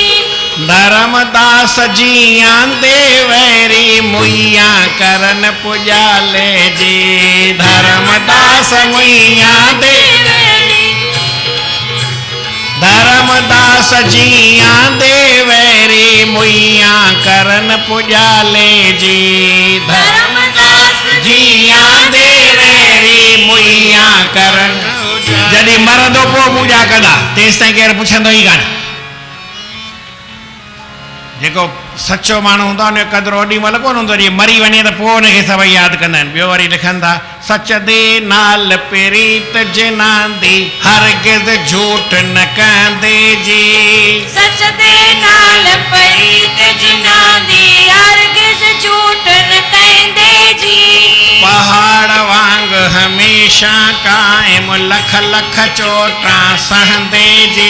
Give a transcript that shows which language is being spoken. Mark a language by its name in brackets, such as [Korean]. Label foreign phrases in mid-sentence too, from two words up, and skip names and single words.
[Punjabi] ਧਰਮਦਾਸ ਜੀ ਆਂਦੇ ਵੈਰੀ ਮੁਇਆ ਕਰਨ ਪੁਜਾਲੇ ਜੀ ਧਰਮਦਾਸ ਮੁਇਆ ਦੇ ਧਰਮਦਾਸ ਜੀ ਆਂਦੇ ਵੈਰੀ ਮੁਇਆ ਕਰਨ ਪੁਜਾਲੇ ਜੀ धर्मदास ਜੀ ਆਂਦੇ ਵੈਰੀ ਮੁਇਆ ਕਰਨ [Sindhi] जॾहिं मरंदो पोइ पूॼा कंदा तेसि ताईं केरु पुछंदो ई कान जेको सचो माण्हू हूंदो आहे उनजो क़दुरु ओॾी महिल कोन हूंदो जीअं मरी वञे त पोइ हुनखे सभई यादि कंदा आहिनि ॿियो वरी लिखनि था [Punjabi] ਸੱਚ ਦੇ ਨਾਲ ਪ੍ਰੀਤ ਜਿਨਾਂਦੀ ਹਰਗਿਜ਼ ਝੂਠ ਨ ਕੰਦੇ ਜੀ ਸੱਚ ਦੇ ਨਾਲ ਪ੍ਰੀਤ ਜਿਨਾਂਦੀ ਹਰਗਿਜ਼ ਝੂਠ ਨ ਕੰਦੇ ਜੀ ਪਹਾੜ ਵਾਂਗ ਹਮੇਸ਼ਾ ਕਾਇਮ ਲੱਖ ਲੱਖ ਚੋਟਾਂ ਸਹੰਦੇ ਜੀ